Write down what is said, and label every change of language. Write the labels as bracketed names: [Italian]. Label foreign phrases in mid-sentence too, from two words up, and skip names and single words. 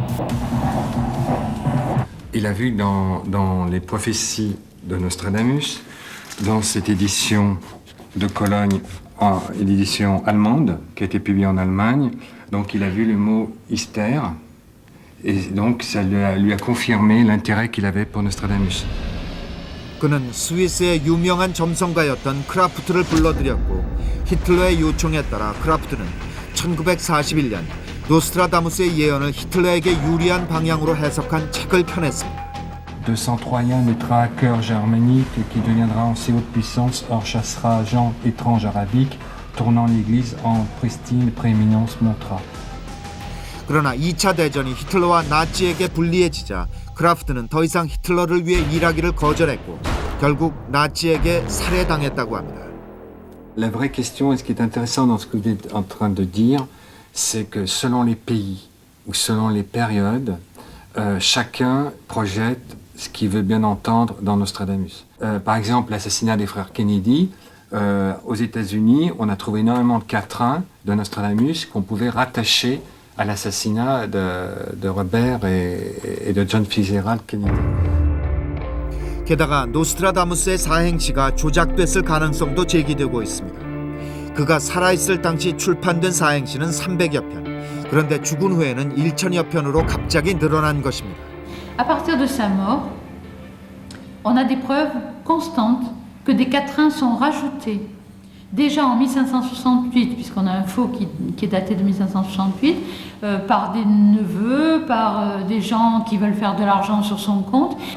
[French] Il a vu dans les prophéties de Nostradamus, dans cette édition de Cologne, l'édition allemande, qui a été publiée en Allemagne, donc il a vu le mot hystère, et donc ça lui a confirmé l'intérêt qu'il avait pour Nostradamus. [Korean] 그는 스위스의 유명한 점성가였던 크라프트를 불러들였고 히틀러의 요청에 따라 크라프트는 1941년 노스트라다무스의 예언을 히틀러에게 유리한 방향으로 해석한 책을 펴냈습니다. [French] De sang troyen naîtra un cœur germanique qui deviendra en si haute puissance, or chassera gens étranges arabiques, tournant l'église en pristine prééminence montra. [Korean] 그러나 2차 대전이 히틀러와 나치에게 불리해지자 크라프트는 더 이상 히틀러를 위해 일하기를 거절했고 결국 나치에게 살해당했다고 합니다. [French] La vraie question, et ce qui est intéressant dans ce que vous êtes en train de dire, c'est que selon les pays ou selon les périodes, chacun projette ce qu'il veut bien entendre dans Nostradamus. Par exemple, l'assassinat des frères Kennedy, aux États-Unis, on a trouvé énormément de quatrains de Nostradamus qu'on pouvait rattacher à l'assassinat de Robert et de John Fitzgerald Kennedy. [Korean] 게다가 노스트라다무스의 사행시가 조작됐을 가능성도 제기되고 있습니다. 그가 살아있을 당시 출판된 사행시는 300여 편. 그런데 죽은 후에는 1000여 편으로 갑자기 늘어난 것입니다. [French] À partir de sa mort, on a des preuves constantes que des quatrains sont rajoutés. déjà en 1568, puisqu'on a un faux qui est daté de 1568, par des neveux, par des gens qui veulent faire de l'argent sur son compte.